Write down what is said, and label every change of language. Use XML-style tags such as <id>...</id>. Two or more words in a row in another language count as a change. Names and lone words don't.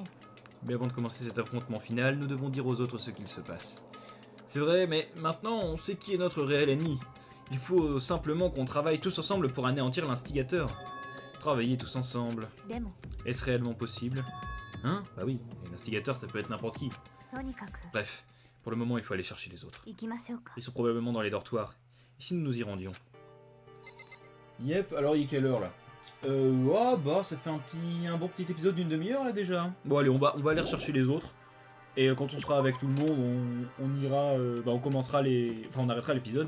<fr>Mais avant de commencer cet affrontement final, nous devons dire aux autres ce qu'il se passe. C'est vrai, mais maintenant on sait qui est notre réel ennemi. Il faut simplement qu'on travaille tous ensemble pour anéantir l'instigateur. Travailler tous ensemble.</fr> <ja>えでも</ja> <fr>Est-ce réellement possible? Hein? Bah oui, et l'instigateur ça peut être n'importe qui.</fr> <ja>とにかく</ja> <fr>Bref, pour le moment il faut aller chercher les autres.</fr> <ja>行きましょうか</ja> <fr>Ils sont probablement dans les dortoirs. Et si nous nous y rendions? Yep, alors il est quelle heure là? Oh bah ça fait un bon petit épisode d'une demi-heure là déjà. Bon allez, on va aller rechercher les autres. Et quand on sera avec tout le monde, on ira, on commencera enfin on arrêtera l'épisode.</fr>